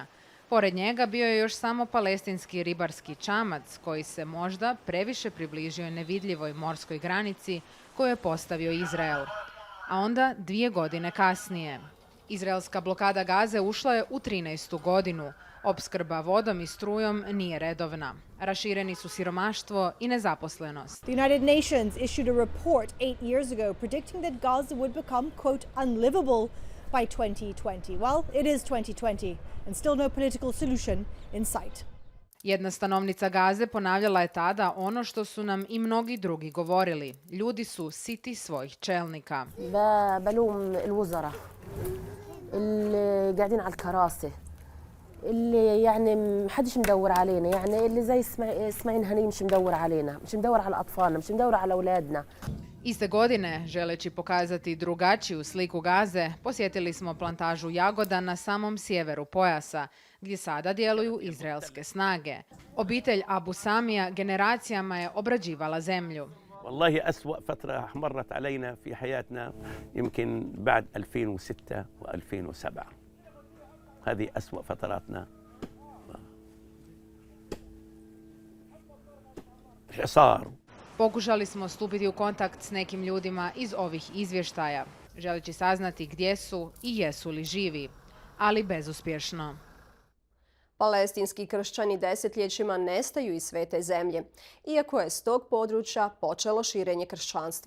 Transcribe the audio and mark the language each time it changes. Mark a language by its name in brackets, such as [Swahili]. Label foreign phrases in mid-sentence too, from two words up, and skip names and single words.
[Croatian] Pored njega bio je još samo palestinski ribarski čamac koji se možda previše približio nevidljivoj morskoj granici koju je postavio Izrael. A onda 2 godine kasnije. Izraelska blokada Gaze ušla je u 13. godinu. Opskrba vodom i strujom nije redovna. Rašireni su siromaštvo i nezaposlenost. [English] The United Nations issued a report 8 years ago predicting that Gaza would become, quote, unlivable by 2020. Well, it is 2020 and still no political solution in sight. [Croatian] Jedna stanovnica Gaze ponavljala je tada ono što su nam i mnogi drugi govorili. Ljudi su siti svojih čelnika. [Arabic] بلوم الوزراء اللي قاعدين على الكراسي اللي يعني محدش مدور علينا يعني اللي زي اسماعيل هني مش مدور علينا مش مدور على اطفالنا مش مدور على اولادنا. [Croatian] Iste godine, želeći pokazati drugačiju sliku Gaze, posjetili smo plantažu jagoda na samom sjeveru pojasa, gdje sada djeluju izraelske snage. Obitelj Abu Samija generacijama je obrađivala zemlju. [Arabic] والله أسوأ فترة مرت علينا في حياتنا يمكن بعد 2006 و2007. هذه أسوأ فتراتنا. حصار. [Croatian] Pokušali smo stupiti u kontakt s nekim ljudima iz ovih izvještaja, želeći saznati gdje su i jesu li živi, ali bezuspješno. Palestinski kršćani desetljećima nestaju iz svete zemlje, iako je s tog područja počelo širenje kršćanstva.